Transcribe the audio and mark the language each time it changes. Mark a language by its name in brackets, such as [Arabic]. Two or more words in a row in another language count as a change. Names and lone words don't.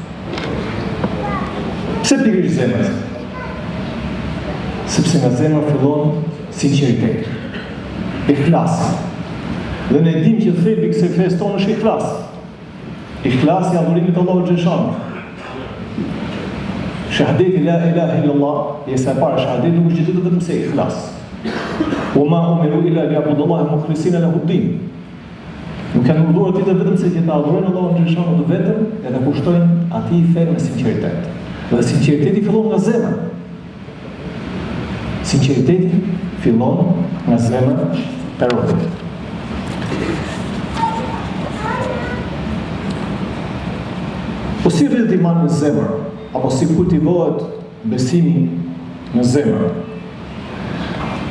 [Albanian] Pse pikërisht zemrës? Sepse nga zemra fillon sinqeriteti, ihlas. Dhe ne dim që thelbi i kësaj fesë tonë është ihlas. Ihlasi i adhurimit të Allahut xhallahu. Shahadeti [Arabic] la ilaha illallah, [Albanian] jesa para shahadeti nuk është gjithë vetëm se ihlas. [Arabic] Wa ma umiru illa liya'budullaha mukhlisina lahu ad-din. [Albanian] Nuk kanë urdhëruar ti vetëm se që ta adhurojnë Allahun xhallahu vetëm dhe ta kushtojnë atij fen me sinqeritet. Dhe sinqeriteti fillon nga zemra. Sinqeriteti fillon nga zemra e robit. Po si rrët imani në zemër, apo si kultivohet besimi në zemër?